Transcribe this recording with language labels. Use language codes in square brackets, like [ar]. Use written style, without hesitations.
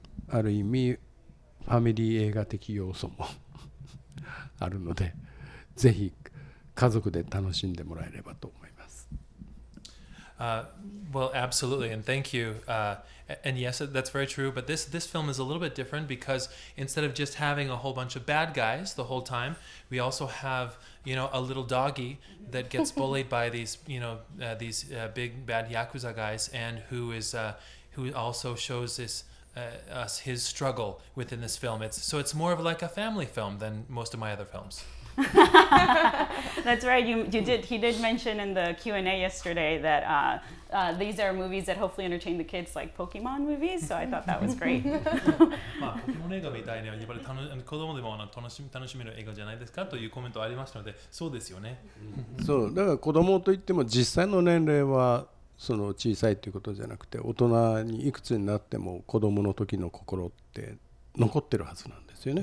[ja] ある意味ファミリー映画的要素もあるので、ぜひ家族で楽しんでもらえればと思います。 [en] Well, absolutely, and thank you. And yes, that's very true. But this film is a little bit different because instead of just having a whole bunch of bad guys the whole time, we also have a little doggy that gets bullied by these big bad yakuza guys, and who also shows us his struggle within this film. It's more of like a family film than most of my other films. That's right. He did mention in the Q&A yesterday that these are movies that hopefully entertain the kids like Pokemon movies. So I thought that was great. [ja] ポケモン映画みたいにやっぱり子供でも楽しめる映画じゃないですかというコメントありましたので、そうですよね。そうだから子供といっても実際の年齢はその小さいということじゃなくて、大人にいくつになっても子供の時の心って残ってるはずなんですよね。